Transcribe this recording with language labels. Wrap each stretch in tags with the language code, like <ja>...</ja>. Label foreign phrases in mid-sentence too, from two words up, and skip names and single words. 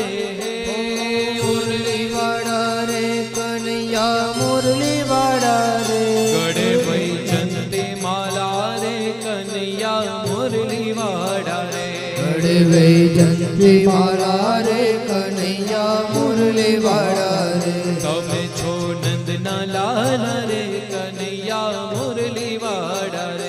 <hi>मुरली वाड़ा रे कन्हैया मुरली वाड़ा रे। गड़े भाई चंदे माला रे कन्हैया मुरली वाड़ा रे बड़े वैजंती माला रे कन्हैया मुरली वाड़ा रे</hi> <gu>તમે છો નંદના લાલ રે કનૈયા મુરલી વાડા રે</gu>